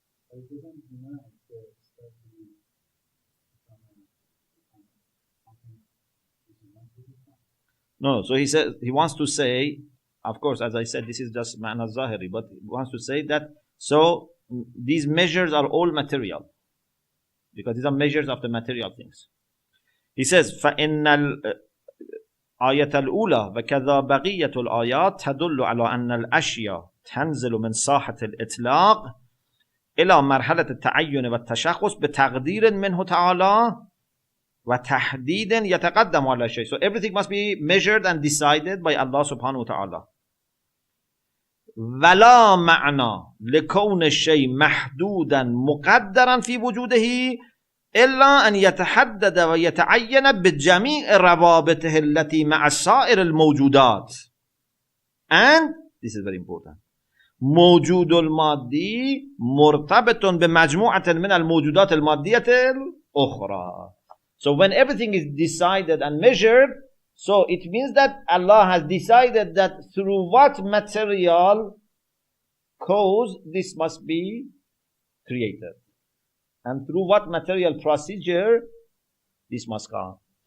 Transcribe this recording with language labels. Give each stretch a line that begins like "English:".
English: But it doesn't deny the stuff to be something which is not physical. No, so he says, he wants to say, of course, as I said, this is just ma'na zahiri, but he wants to say that, so these measures are all material, because these are measures of the material things. He says,
Arabic: فَإِنَّ الآية الأولى وكذا بقية الآيات تدل على أن الأشياء تنزل من ساحة الإطلاق إلى مرحلة التعين والتشخص بتقدير منه تعالى وتحديد يتقدم على شيء.
English: So everything must be measured and decided by Allah subhanahu wa ta'ala.
Arabic: ولا معنى لكون الشيء محدودا مقدرا في وجوده إلا أن يتحدد ويتعين بجميع روابطه التي مع سائر الموجودات.
English: And this is very important.
Arabic: موجود المادي مرتبط بمجموعة من الموجودات المادية الأخرى.
English: So when everything is decided and measured, so it means that Allah has decided that through what material cause this must be created. And through what material procedure this must come.